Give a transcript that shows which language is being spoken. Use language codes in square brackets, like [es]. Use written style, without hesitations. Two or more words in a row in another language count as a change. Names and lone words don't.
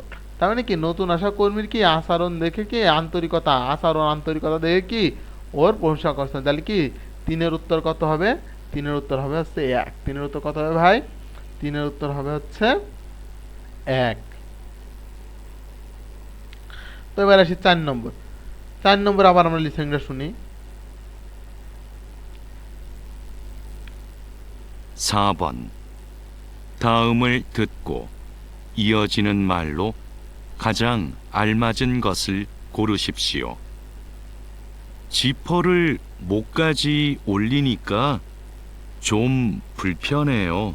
[bn] তার মানে কি নতুন আসা কর্মীর কি আচরণ দেখে কি আন্তরিকতা, আচরণ আন্তরিকতা দেখে কি ওর প্রশংসা করছেন। তাহলে কি 3-এর উত্তর কত হবে? 3-এর উত্তর হবে হচ্ছে 1। 3-এর উত্তর কত হবে ভাই? 3-এর উত্তর হবে হচ্ছে 1। তো এবার আসি 4 নম্বর। 4 নম্বর আবার আমরা লিসেনটা শুনি। [ko] 4번. 다음을 듣고 이어지는 말로 가장 알맞은 것을 고르십시오. 지퍼를 목까지 올리니까 좀 불편해요.